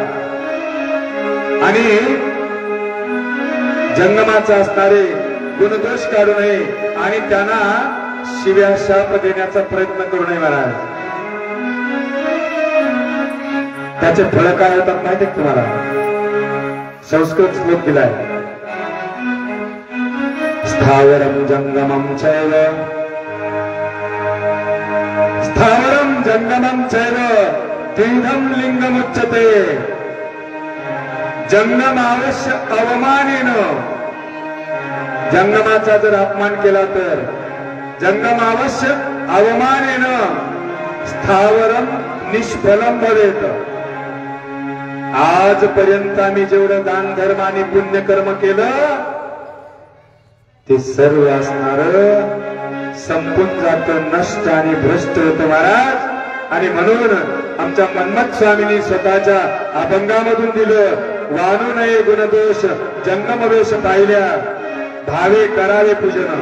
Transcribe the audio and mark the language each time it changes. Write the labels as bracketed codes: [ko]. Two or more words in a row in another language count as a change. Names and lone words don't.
[mr] आणि जंगमाचा असणारे गुणदोष काढू नये आणि त्यांना शिव्या शाप देण्याचा प्रयत्न करू नये महाराज. त्याचे फळ काय होतात माहिती आहे तुम्हाला? संस्कृत श्लोक दिलाय, [sa] स्थावरम जंगमम चैव, स्थावरम जंगमम चैव त्रिधम लिंगमुच्यते. जंगम अवश्य अवमानेन, [mr] जंगमाचा जर अपमान केला तर [sa] जंगम अवश्य अवमानेन स्थावरम निष्फलम भवेत. [mr] आजपर्यंत आम्ही जेवढं दान धर्म आणि पुण्यकर्म केलं ते सर्व असणार संपून जातं, नष्ट आणि भ्रष्ट होतं महाराज. आणि म्हणून आमच्या मन्मथ स्वामींनी स्वतःच्या अभंगामधून दिलं, वाणू नये गुणदोष जंगमवेश पाहिल्या, भावे करावे पूजन.